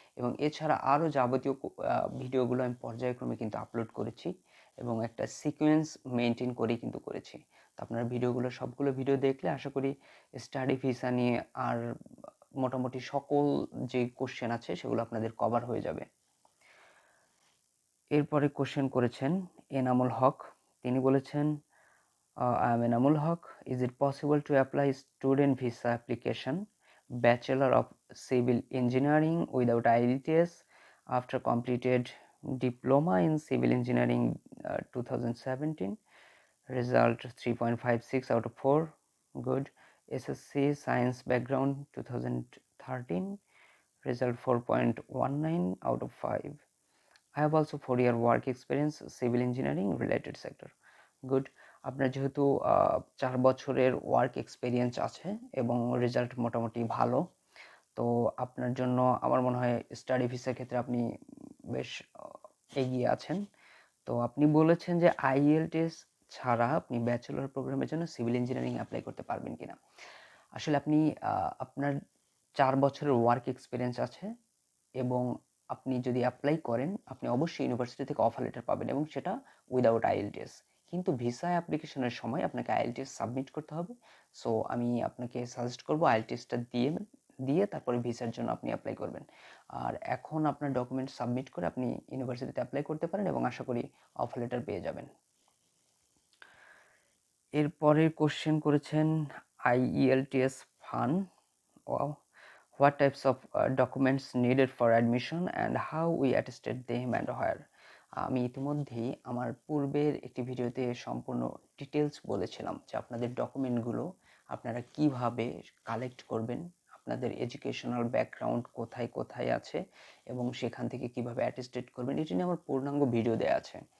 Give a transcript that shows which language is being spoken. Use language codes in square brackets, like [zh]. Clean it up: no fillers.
[bn] এবং এছাড়া আরও যাবতীয় ভিডিওগুলো আমি পর্যায়ক্রমে কিন্তু আপলোড করেছি এবং একটা সিকোয়েন্স মেনটেন করেই কিন্তু করেছি। তো আপনার ভিডিওগুলো সবগুলো ভিডিও দেখলে আশা করি স্টাডি ভিসা নিয়ে আর মোটামুটি সকল যে কোশ্চেন আছে সেগুলো আপনাদের কভার হয়ে যাবে। এরপরে কোশ্চেন করেছেন এনামুল হক। তিনি বলেছেন, [en] I am Enamul Haq. Is it possible to apply student visa application Bachelor of Civil Engineering without IELTS after completed Diploma in Civil Engineering 2017? Result 3.56 out of 4. Good. SSC Science Background 2013. Result 4.19 out of 5. I have also 4-year work experience civil engineering related sector. Good. [bn] আপনার যেহেতু 4 বছরের work experience আছে এবং result মোটামুটি ভালো, তো আপনার জন্য আমার মনে হয় স্টাডি ভিসার ক্ষেত্রে আপনি বেশ এগিয়ে আছেন। তো আপনি বলেছেন যে আইএলটিএস ছাড়া আপনি ব্যাচেলর প্রোগ্রামের জন্য সিভিল ইঞ্জিনিয়ারিং অ্যাপ্লাই করতে পারবেন কিনা। আসলে আপনি আপনার 4 বছরের ওয়ার্ক এক্সপিরিয়েন্স আছে এবং আপনি যদি অ্যাপ্লাই করেন আপনি অবশ্যই ইউনিভার্সিটি থেকে অফার লেটার পাবেন এবং সেটা উইদাউট আইএলটিএস। কিন্তু ভিসা অ্যাপ্লিকেশনের সময় আপনাকে আইএলটিএস সাবমিট করতে হবে। সো আমি আপনাকে সাজেস্ট করবো আইএলটিএসটা দিয়ে তারপরে ভিসার জন্য আপনি অ্যাপ্লাই করবেন। আর এখন আপনার ডকুমেন্ট সাবমিট করে আপনি ইউনিভার্সিটিতে অ্যাপ্লাই করতে পারেন এবং আশা করি অফার লেটার পেয়ে যাবেন। এরপরের কোশ্চেন করেছেন IELTS fun. [en] What types of documents needed for admission and how we attested them and where? [bn] আমি ইতিমধ্যেই আমার পূর্বের একটি ভিডিওতে সম্পূর্ণ ডিটেলস বলেছিলাম যে আপনাদের ডকুমেন্টগুলো আপনারা কিভাবে কালেক্ট করবেন, আপনাদের এডুকেশনাল ব্যাকগ্রাউন্ড কোথায় কোথায় আছে এবং সেখান থেকে কিভাবে অ্যাটেস্টেড করবেন, এটি নিয়ে আমার পূর্ণাঙ্গ ভিডিও দেওয়া আছে।